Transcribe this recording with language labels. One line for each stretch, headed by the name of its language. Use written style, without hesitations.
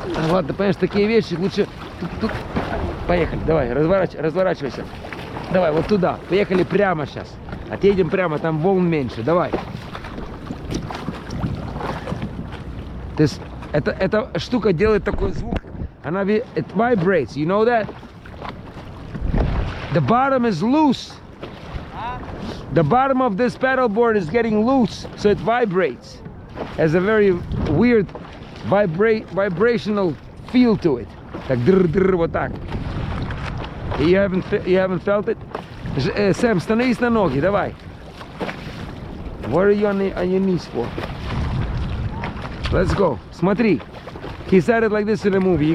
Russian: Ладно, понимаешь, такие вещи лучше... Тут. Поехали, давай, разворачивайся. Давай, вот туда. Поехали прямо сейчас. Отъедем прямо, там волн меньше. Давай. Эта штука делает такой звук. Она...
English: It vibrates, you know that? The bottom is loose. The bottom of this pedal board is getting loose, so it vibrates. Has a very weird vibrational feel to it.
Russian: Так др-др, вот так.
English: You haven't felt it?
Russian: Сэм, становись на ноги, давай.
English: What are you on your knees for? Let's go.
Russian: Смотри.
English: He said it like this in the movie.